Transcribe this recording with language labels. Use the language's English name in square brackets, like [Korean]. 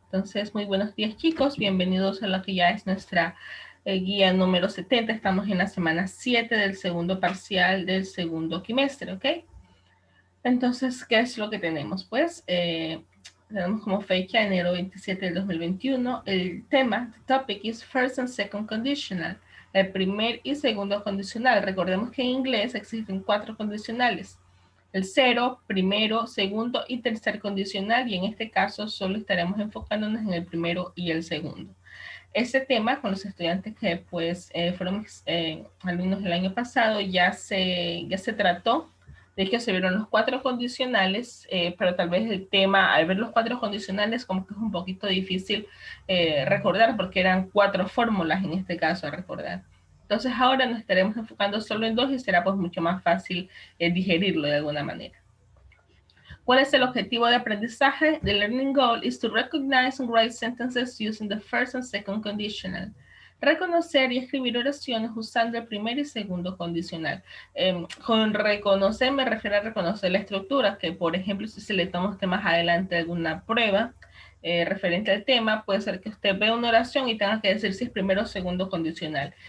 [Spanish] Entonces, muy buenos días, chicos. Bienvenidos a lo que ya es nuestra guía número 70. Estamos en la semana 7 del segundo parcial del segundo quimestre, ¿ok? Entonces, ¿qué es lo que tenemos? Pues, tenemos como fecha enero 27 del 2021. El tema, [English] the topic is first and second conditional. [Spanish] El primer y segundo condicional. Recordemos que en inglés existen 4 condicionales. El cero, primero, segundo y tercer condicional, y en este caso solo estaremos enfocándonos en el primero y el segundo. Este tema con los estudiantes que pues fueron alumnos del año pasado ya se trató. De hecho se vieron los 4 condicionales, pero tal vez el tema al ver los 4 condicionales como que es un poquito difícil recordar porque eran 4 fórmulas en este caso a recordar. Entonces ahora nos estaremos enfocando solo en 2 y será pues mucho más fácil digerirlo de alguna manera. ¿Cuál es el objetivo de aprendizaje? [English] The learning goal is to recognize and write sentences using the first and second conditional. [Spanish] Reconocer y escribir oraciones usando el primer y segundo condicional. Con reconocer me refiero a reconocer la estructura, que por ejemplo si se le toma usted más adelante alguna prueba referente al tema, puede ser que usted vea una oración y tenga que decir si es primero o segundo condicional.